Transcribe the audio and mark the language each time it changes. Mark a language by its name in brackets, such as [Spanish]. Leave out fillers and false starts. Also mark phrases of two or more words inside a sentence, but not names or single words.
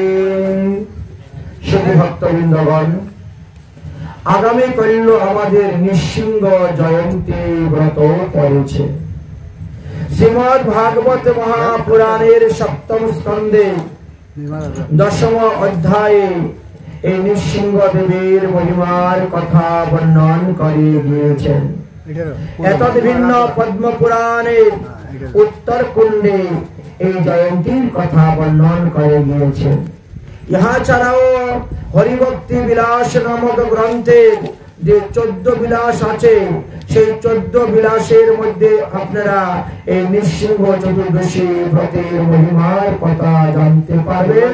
[Bangla] শুভ ভক্তবৃন্দগণ, আগামী কাল আমাদের নৃসিংহ জয়ন্তী ব্রত পড়েছে। শ্রীমদ্ ভাগবত মহাপুরাণের সপ্তম স্কন্দে দশম অধ্যায়ে এই নৃসিংহ দেবীর মহিমার কথা বর্ণন করে গিয়েছেন। এতদ ভিন্ন পদ্ম পুরাণের উত্তর কুণ্ডে এই জয়ন্তীর কথা বর্ণন করে গিয়েছেন। ইহা ছাড়াও হরিভক্তি বিলাস নামক গ্রন্থের যে 14 বিলাস আছে, সেই 14 বিলাসের মধ্যে আপনারা এই নৃসিংহ চতুর্দশী ব্রতের মহিমার কথা জানতে পারবেন।